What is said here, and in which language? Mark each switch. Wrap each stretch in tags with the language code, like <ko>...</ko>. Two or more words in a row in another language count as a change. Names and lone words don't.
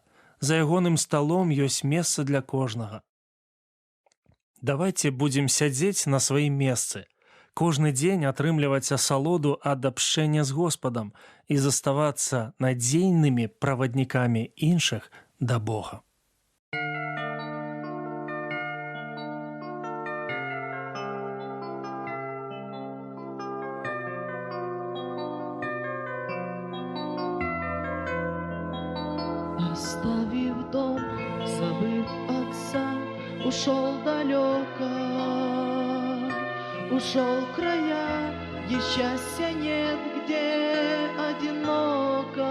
<be>За ягоным сталом ёсць месца для кожнага. Давайце будзем сядзець на сваім месцы, кожны дзень атрымліваць асалоду ад абшчэння з Господам і заставацца надзейнымі праваднікамі іншых да Бога.</be> <ru>Оставив дом, забыв отца, ушел далеко, ушел в края, где счастья нет, где одиноко.</ru>